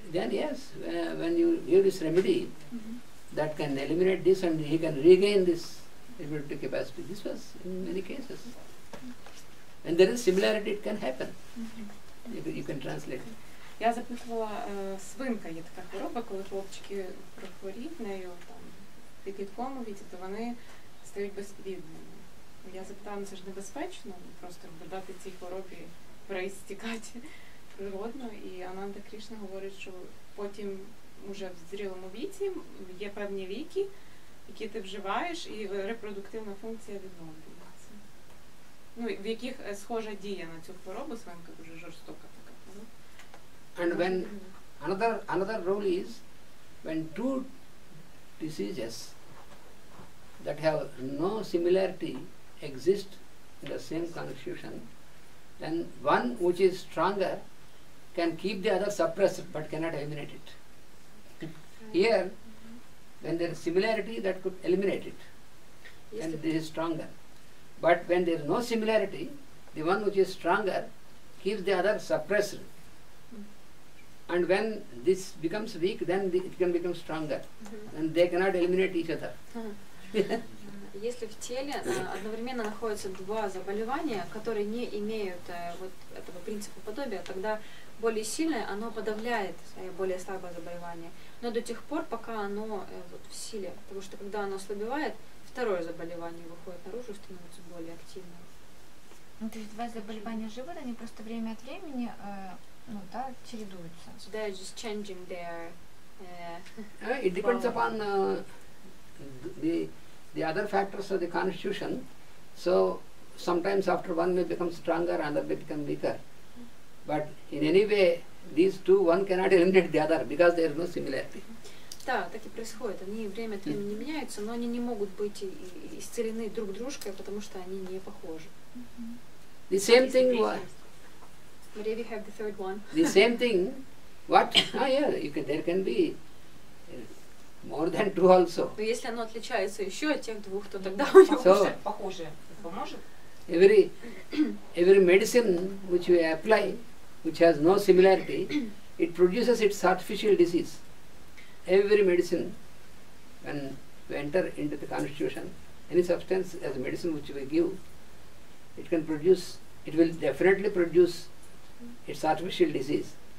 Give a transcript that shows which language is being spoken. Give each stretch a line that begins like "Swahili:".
English: Then yes, when you give this remedy, that can eliminate this and he can regain this reproductive capacity. This was in many cases. When there is similarity, it can happen. You can translate it.
Ukrainian: Я запитувала, свинка є така хвороба, коли хлопчики прохворіють нею там, в підлітковому віці, то вони стають безплідними. Я запитала, це ж небезпечно, просто дати цій хворобі переістікати природно. І Ананта Кришна говорить, що потім уже в зрілому віці є певні ліки, які ти вживаєш, і репродуктивна функція відновлюється. Ну, в яких схожа дія на цю хворобу, свинка дуже жорстока така хвороба.
English: And when another rule is when two diseases that have no similarity exist in the same constitution, then one which is stronger can keep the other suppressed but cannot eliminate it. Here, when there is similarity, that could eliminate it, and this is stronger. But when there is no similarity, the one which is stronger keeps the other suppressed. And when this becomes weak, then it can become stronger. And they cannot eliminate each other.
Russian: Если в теле одновременно находятся два заболевания, которые не имеют вот этого принципа подобия, тогда более сильное оно подавляет более слабое заболевание. Но до тех пор, пока оно вот в силе, потому что когда оно ослабевает, второе заболевание выходит наружу, становится более активным. Ну, то есть два заболевания живут, они просто время от времени чередуются.
English: So they're just changing their. It depends upon the other factors of the constitution. So sometimes after one may become stronger, another may become weaker. But in any way, these two, one cannot eliminate the other because there is no similarity.
Russian: Да, так и происходит. Они время от времени меняются, но они не могут быть исцелены друг дружкой, потому что они не похожи.
English: The same thing. Maybe we have the third one. The same thing. What? There can be more than two also.
Russian: Но если оно отличается еще от тех двух, то тогда у него похоже. Поможет?
English: Every medicine which we apply, which has no similarity, it produces its artificial disease. Every medicine, when we enter into the constitution, any substance as a medicine which we give, it will definitely produce its artificial disease.